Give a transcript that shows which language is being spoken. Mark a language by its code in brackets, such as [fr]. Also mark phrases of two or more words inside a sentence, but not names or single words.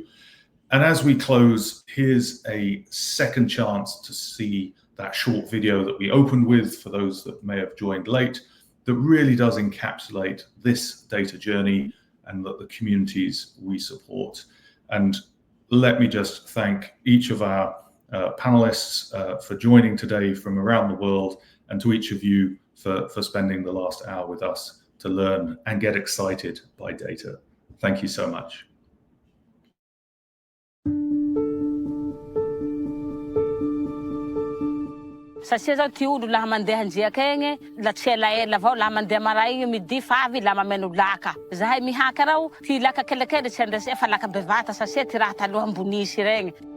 [en] And as we close, here's a second chance to see that short video that we opened with for those that may have joined late, that really does encapsulate this data journey and the communities we support. And let me just thank each of our panelists for joining today from around the world, and to each of you for spending the last hour with us to learn and get excited by data. Thank you so much. [mg] Sasia zao ty olo laha mandeha anjiaka egny la tsy elaela avao laha mandeha maray midi favy la mameno laka zahay mihaka rao ty laka kelekele tsy andresy fa laka bevata sasia ty raha taloha ambonisy regny